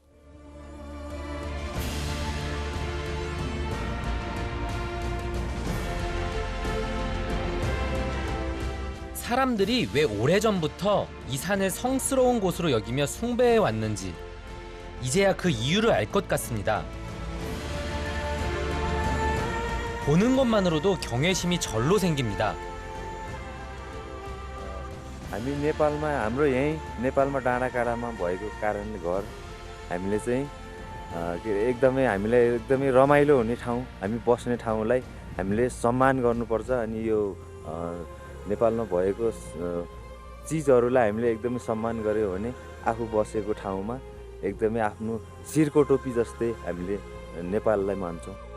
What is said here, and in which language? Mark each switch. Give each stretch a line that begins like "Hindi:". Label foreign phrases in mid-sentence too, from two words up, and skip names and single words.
Korean: 사람들이 왜 오래전부터 이 산을 성스러운 곳으로 여기며 숭배해 왔는지 이제야 그 이유를 알 것 같습니다. 보는 것만으로도 경외심이 절로 생깁니다.
Nepali: हामी नेपालमा हाम्रो यहीँ नेपालमा डाँडाकाँडामा भएको कारणले घर हामीले चाहिँ एकदमै हामीलाई एकदमै रमाइलो हुने ठाउँ, हामी बस्ने ठाउँलाई हामीले सम्मान गर्नुपर्छ। अनि यो नेपालमा भएको चिजहरूलाई हामीले एकदमै सम्मान गर्यो भने आफू बसेको ठाउँमा एकदमै आफ्नो शिरको टोपी जस्तै हामीले नेपाललाई मान्छौँ।